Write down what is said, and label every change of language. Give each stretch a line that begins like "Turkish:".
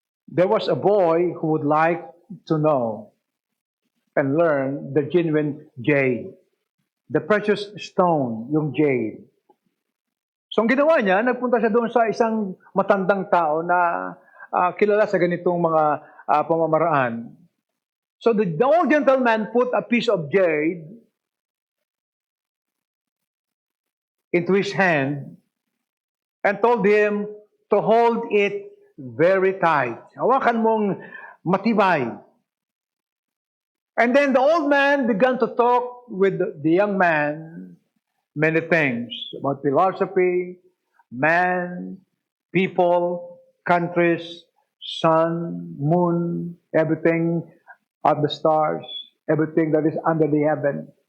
English: There was a boy who would like to know and learn the genuine jade. The precious stone, yung jade.
Filipino: So ang ginawa niya, nagpunta siya doon sa isang matandang tao na kilala sa ganitong mga pamamaraan.
English: So the old gentleman put a piece of jade into his hand and told him to hold it very tight.
Filipino: Hawakan mong matibay.
English: And then the old man began to talk with the young man many things about philosophy, man, people, countries, sun, moon, everything of the stars, everything that is under the heaven.